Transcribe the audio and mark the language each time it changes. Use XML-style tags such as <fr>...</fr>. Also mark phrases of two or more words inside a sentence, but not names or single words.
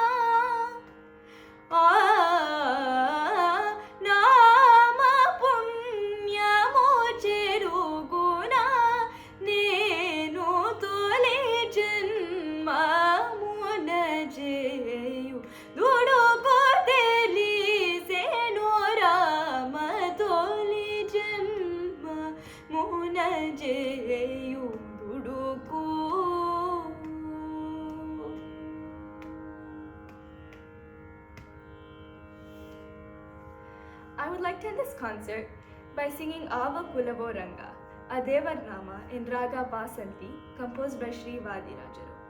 <te>నామ పుణ్యమో చెరుగుణ నేను తొలి జన్మ మున జేయు దుడుకు తెలిసెనో రామ తొలి జన్మ మున జేయు దుడుకు.</te> <en>I would like to end this concert by singing Ava Kulavo Ranga, a Devar Nama in Raga Basanti, composed by Sri Vadirajaru.</en>